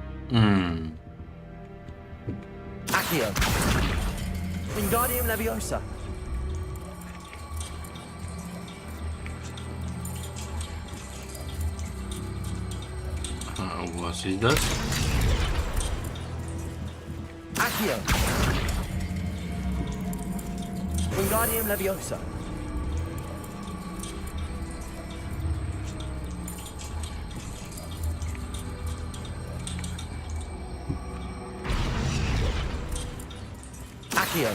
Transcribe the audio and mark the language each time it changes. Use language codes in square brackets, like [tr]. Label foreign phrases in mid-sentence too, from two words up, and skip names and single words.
[ru] Accio. Wingardium Leviosa. У вас есть даст? Accio. Wingardium Leviosa. Accio.